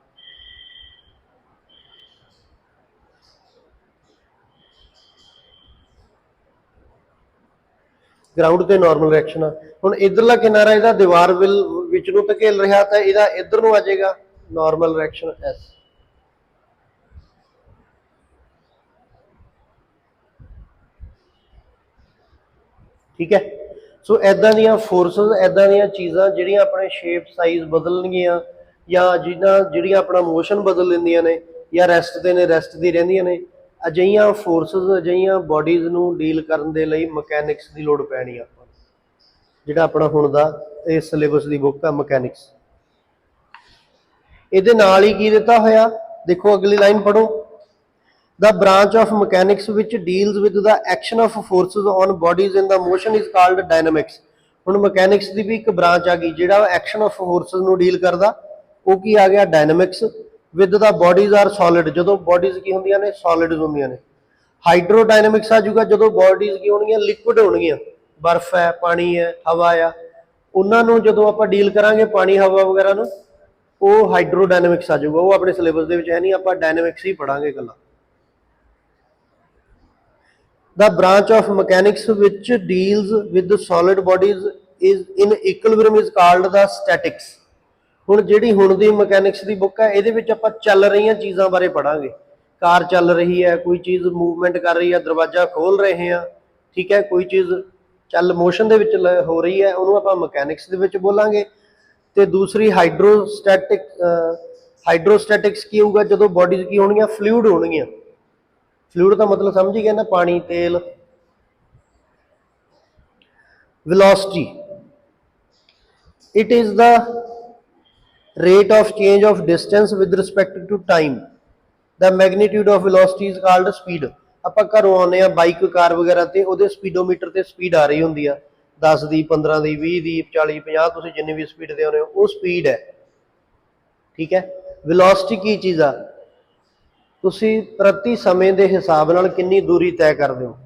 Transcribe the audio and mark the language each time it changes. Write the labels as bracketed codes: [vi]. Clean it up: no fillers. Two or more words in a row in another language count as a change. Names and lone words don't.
[pa] ਗਰਾਊਂਡ ਤੇ [en] normal reaction [pa] ਆ। ਹੁਣ ਇਧਰਲਾ ਕਿਨਾਰਾ ਇਹਦਾ ਦੀਵਾਰ ਵਿੱਚ ਨੂੰ ਧਕੇਲ ਰਿਹਾ ਤਾਂ ਇਹਦਾ ਇਧਰ ਨੂੰ ਆ ਜਾਏਗਾ [en] normal reaction [pa] ਐਸ। ਠੀਕ ਹੈ। ਸੋ ਐਦਾਂ ਦੀਆਂ ਫੋਰਸਿਸ, ਐਦਾਂ ਦੀਆਂ ਚੀਜ਼ਾਂ ਜਿਹੜੀਆਂ ਆਪਣੇ [en] shape size [pa] बदलणगीਆਂ ਜਾਂ ਜਿਹੜੀਆਂ ਆਪਣਾ ਮੋਸ਼ਨ ਬਦਲ ਲੈਂਦੀਆਂ ਨੇ ਜਾਂ ਰੈਸਟ ਦੇ ਨੇ ਰੈਸਟ ਦੀ ਰਹਿੰਦੀਆਂ ਨੇ, ਅਜਿਹੀਆਂ ਫੋਰਸਿਸ ਅਜਿਹੀਆਂ ਬਾਡੀਜ਼ ਨੂੰ ਡੀਲ ਕਰਨ ਦੇ ਲਈ ਮਕੈਨਿਕਸ ਦੀ ਲੋੜ ਪੈਣੀ ਆ ਆਪਾਂ ਨੂੰ। ਜਿਹੜਾ ਆਪਣਾ ਹੁਣ ਦਾ ਇਹ ਸਿਲੇਬਸ ਦੀ ਬੁੱਕ ਆ ਮਕੈਨਿਕਸ। ਇਹਦੇ ਨਾਲ ਹੀ ਕੀ ਦਿੱਤਾ ਹੋਇਆ ਦੇਖੋ, ਅਗਲੀ ਲਾਈਨ ਪੜੋ। [en] The branch of mechanics which deals with the action of forces on bodies in the motion is called dynamics। [pa] ਹੁਣ ਮਕੈਨਿਕਸ ਦੀ ਵੀ ਇੱਕ ਬ੍ਰਾਂਚ ਆ ਗਈ ਜਿਹੜਾ [en] action of forces [pa] ਨੂੰ ਡੀਲ ਕਰਦਾ, ਉਹ ਕੀ ਆ ਗਿਆ ਡਾਇਨਾਮਿਕਸ। [en] with the bodies are solid, [pa] ਜਦੋਂ ਬੋਡੀਜ਼ ਕੀ ਹੁੰਦੀਆਂ ਨੇ ਸੋਲਿਡਸ ਹੁੰਦੀਆਂ ਨੇ। ਹਾਈਡਰੋਡਾਇਨਾਮਿਕਸ ਆ ਜਾਊਗਾ ਜਦੋਂ ਬੋਡੀਜ਼ ਕੀ ਹੋਣਗੀਆਂ ਲਿਕੁਇਡ ਹੋਣਗੀਆਂ, ਬਰਫ਼ ਹੈ, ਪਾਣੀ ਹੈ, ਹਵਾ ਆ, ਉਹਨਾਂ ਨੂੰ ਜਦੋਂ ਆਪਾਂ ਡੀਲ ਕਰਾਂਗੇ ਪਾਣੀ ਹਵਾ ਵਗੈਰਾ ਨੂੰ, ਉਹ ਹਾਈਡਰੋਡਾਇਨਾਮਿਕਸ ਆ ਜਾਊਗਾ। ਉਹ ਆਪਣੇ ਸਿਲੇਬਸ ਦੇ ਵਿੱਚ ਹੈ ਨਹੀਂ, ਆਪਾਂ ਡਾਇਨਾਮਿਕਸ ਹੀ ਪੜਾਂਗੇ ਇਕੱਲਾ। [en] The branch of mechanics which deals with the solid bodies is in equilibrium is called the statics। [pa] ਹੁਣ ਜਿਹੜੀ ਹੁਣ ਦੀ ਮਕੈਨਿਕਸ ਦੀ ਬੁੱਕ ਹੈ ਇਹਦੇ ਵਿੱਚ ਆਪਾਂ ਚੱਲ ਰਹੀਆਂ ਚੀਜ਼ਾਂ ਬਾਰੇ ਪੜਾਂਗੇ। ਕਾਰ ਚੱਲ ਰਹੀ ਹੈ, ਕੋਈ ਚੀਜ਼ ਮੂਵਮੈਂਟ ਕਰ ਰਹੀ ਹੈ, ਦਰਵਾਜ਼ਾ ਖੋਲ ਰਹੇ ਹਾਂ, ਠੀਕ ਹੈ, ਕੋਈ ਚੀਜ਼ ਚੱਲ ਮੋਸ਼ਨ ਦੇ ਵਿੱਚ ਹੋ ਰਹੀ ਹੈ, ਉਹਨੂੰ ਆਪਾਂ ਮਕੈਨਿਕਸ ਦੇ ਵਿੱਚ ਬੋਲਾਂਗੇ। ਤੇ ਦੂਸਰੀ ਹਾਈਡਰੋਸਟੈਟਿਕਸ ਕੀ ਹੋਊਗਾ ਜਦੋਂ ਬੋਡੀਜ਼ ਕੀ ਹੋਣਗੀਆਂ ਫਲੂਇਡ ਹੋਣਗੀਆਂ। ਫਲੂਇਡ ਦਾ ਮਤਲਬ ਸਮਝ ਹੀ ਗਏ ਨਾ, ਪਾਣੀ ਤੇਲ। [en] velocity, it is the rate of change of distance with respect to time। the magnitude of velocity is called speed। [pa] ਆਪਾਂ ਘਰੋਂ ਆਉਂਦੇ ਆ ਬਾਈਕ ਕਾਰ ਵਗੈਰਾ ਤੇ ਉਹਦੇ ਸਪੀਡੋਮੀਟਰ ਤੇ ਸਪੀਡ ਆ ਰਹੀ ਹੁੰਦੀ ਆ 10 ਦੀ 15 ਦੀ 20 ਦੀ 40 50, ਤੁਸੀਂ ਜਿੰਨੀ ਵੀ ਸਪੀਡ ਤੇ ਆਉਂਦੇ ਹੋ ਉਹ ਸਪੀਡ ਹੈ, ਠੀਕ ਹੈ। velocity ਕੀ ਚੀਜ਼ ਆ, ਤੁਸੀਂ ਪ੍ਰਤੀ ਸਮੇਂ ਦੇ ਹਿਸਾਬ ਨਾਲ ਕਿੰਨੀ ਦੂਰੀ ਤੈਅ ਕਰਦੇ ਹੋ।